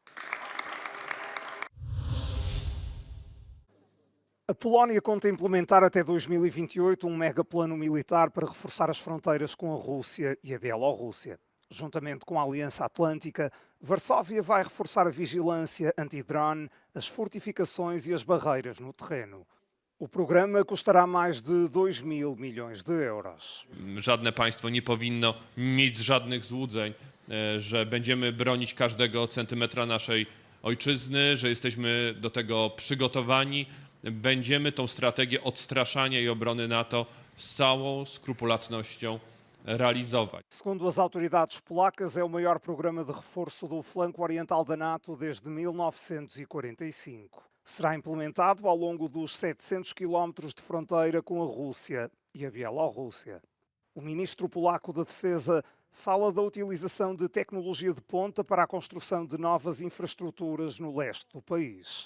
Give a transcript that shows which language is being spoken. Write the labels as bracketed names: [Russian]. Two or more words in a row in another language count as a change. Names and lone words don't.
[Portuguese] A Polónia conta implementar até 2028 um megaplano militar para reforçar as fronteiras com a Rússia e a Bielorrússia. Juntamente com a Aliança Atlântica, Varsóvia vai reforçar a vigilância anti-drone, as fortificações e as barreiras no terreno. O programa custará mais de 2.000 milhões de euros. [Polish] Żadne państwo nie powinno mieć żadnych złudzeń, że będziemy bronić każdego centymetra naszej ojczyzny, że jesteśmy do tego przygotowani. Będziemy tą strategię odstraszania i obrony NATO z całą skrupulatnością realizować. [Portuguese] Segundo as autoridades polacas, é o maior programa de reforço do flanco oriental da NATO desde 1945. Será implementado ao longo dos 700 quilómetros de fronteira com a Rússia e a Bielorrússia. O ministro polaco da Defesa fala da utilização de tecnologia de ponta para a construção de novas infraestruturas no leste do país.